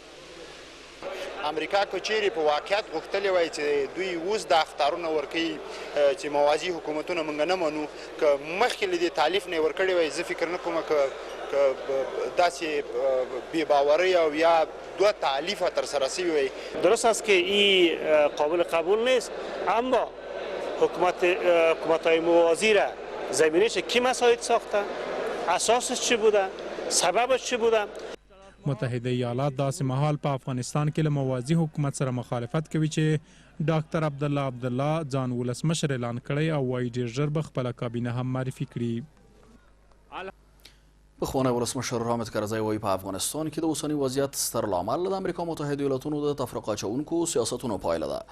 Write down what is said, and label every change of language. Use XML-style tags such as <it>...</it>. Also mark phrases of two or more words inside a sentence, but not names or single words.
<ps>امریکا که چیرې په واقعیت غوښتلی وای چې دوی اوس دا اخطارونه ورکوي چې موازي حکومتونه موږ نه منو، که مخکې له دې تالیف نه یې ورکړی وای زه فکر نه کوم که داسې بی‌باورۍ او یا 2 تالیف ترسره شوی وای.</ps> <fa>درست است که این قابل قبول نیست، اما حکومت‌های موازی را زمینش کی مساعد ساخته؟ اساسش چی بوده؟ سببش چی بوده؟</fa> <ps>متحده ایالات داسې مهال په افغانستان کې له موازي حکومت سره مخالفت کوي چې ډاکټر عبدالله ځان ولسمشر اعلان کړی او وایي ډېر ژر به خپله کابینه هم معرفي کړي. پخوانی ولسمشر حامد کرزی وایي په افغانستان کې د اوسني وضعیت ستر لامل د امریکا متحده ایالاتونو د تفرقه اچوونکو سیاستونو پایله ده.</ps>